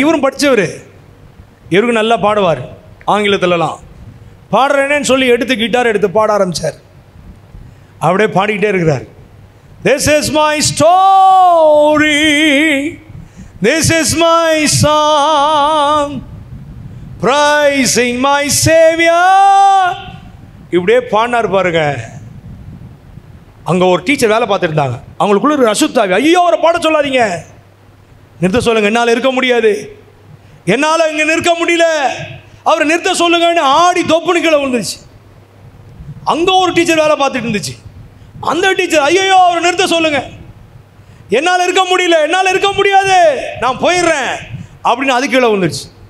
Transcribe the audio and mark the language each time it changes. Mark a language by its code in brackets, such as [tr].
[ta] இவரும் படித்தவர், இவருக்கு நல்லா பாடுவார் ஆங்கிலத்திலலாம். பாடுறேனேன்னு சொல்லி கிட்டார் எடுத்து பாட ஆரம்பித்தார். அப்படியே பாடிக்கிட்டே இருக்கிறார். [en] This is my story, this is my song, praising my Savior. [ta] இப்படியே பாடினார் பாருங்க. அங்கே ஒரு டீச்சர் வேலை பார்த்துருந்தாங்க. அவங்களுக்குள்ள ஒரு அசுத்தாவி, ஐயோ அவரை பாட சொல்லாதீங்க, நிறுத்த சொல்லுங்க, என்னால் இருக்க முடியாது, என்னால் இங்கே நிற்க முடியல, அவரை நிறுத்த சொல்லுங்கன்னு ஆடி தொப்புனு கீழே விழுந்துருச்சு. அங்கே ஒரு டீச்சர் வேலை பார்த்துட்டு இருந்துச்சு. அந்த டீச்சர், ஐயோ அவரை நிறுத்த சொல்லுங்க, என்னால் இருக்க முடியல, என்னால் இருக்க முடியாது, நான் போயிடுறேன் அப்படின்னு அது கீழே விழுந்துருச்சு.